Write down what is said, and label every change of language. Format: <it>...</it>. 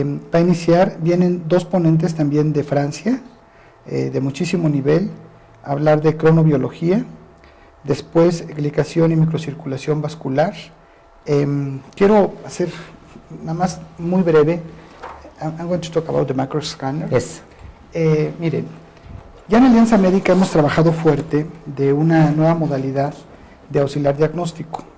<es>Para iniciar vienen 2 ponentes también de Francia, de muchísimo nivel, a hablar de cronobiología, después glicación y microcirculación vascular. Quiero hacer nada más muy breve.</es> <en>I'm going to talk about the microscanner. Yes.</en> <es>Miren, ya en Alianza Médica hemos trabajado fuerte de una nueva modalidad de auxiliar diagnóstico.</es>